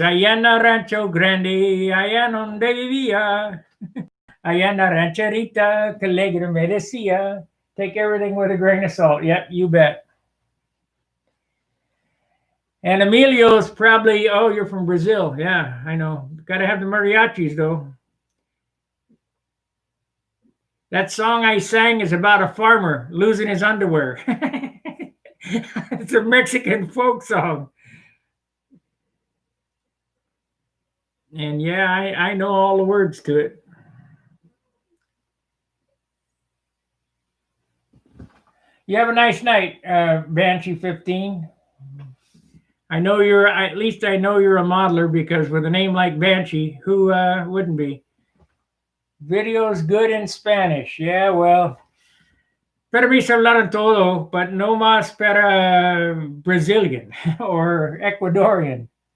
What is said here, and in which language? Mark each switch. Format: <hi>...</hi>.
<es>Allá en la Rancho Grande, allá donde vivía. Allá en la rancherita que alegre me decía.</es> <en>Take everything with a grain of salt. Yep, you bet. And Emilio's probably, oh, you're from Brazil. Yeah, I know. Got to have the mariachis, though. That song I sang is about a farmer losing his underwear. It's a Mexican folk song. And yeah, I know all the words to it. You have a nice night, Banshee 15. I know at least I know you're a modeler, because with a name like Banshee, who wouldn't be? Video's good in Spanish. Yeah, well,</en> <es>permiso hablar en todo,</es> <en>but</en> <es>no más para</es> <en>Brazilian or Ecuadorian.</en>